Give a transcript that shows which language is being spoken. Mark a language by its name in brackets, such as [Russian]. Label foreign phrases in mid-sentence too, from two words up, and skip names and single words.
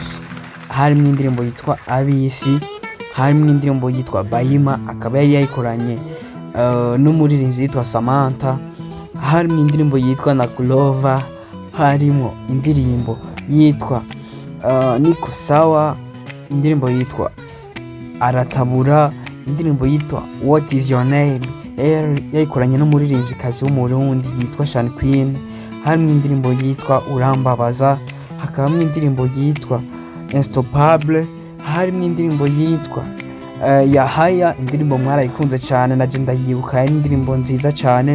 [Kinyarwanda] Harimo indirimbo yitwa Abisi, harimo indirimbo yitwa Bayima, akaba yari yayikoranye n'umuririmbyi yitwa Samantha. Harimo indirimbo yitwa na Clover, harimo indirimbo yitwa Niko Sawa, indirimbo yitwa Aratabura, indirimbo yitwa What is your name yayikoranye n'umuririmbyi kazi w'umurundi yitwa Shan Queen. Harimo indirimbo yitwa Urambabaza, hakabamo indirimbo yitwa Unstoppable, harimo indirimbo yitwa Yahaya, indirimbo mwarayikunze cyane naje ndayibuka, ari indirimbo nziza cyane.